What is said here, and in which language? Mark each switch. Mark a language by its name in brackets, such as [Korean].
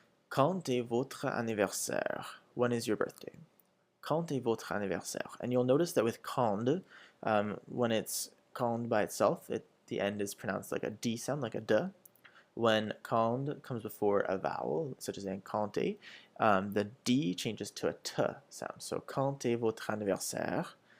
[French] Quand est votre anniversaire? [English] When is your birthday? [French] Quand est votre anniversaire? [English] And you'll notice that with quand, when it's quand by itself, the end is pronounced like a D sound, like a D. When quand comes before a vowel, such as in quand, the D changes to a T sound. So [French] quand est votre anniversaire?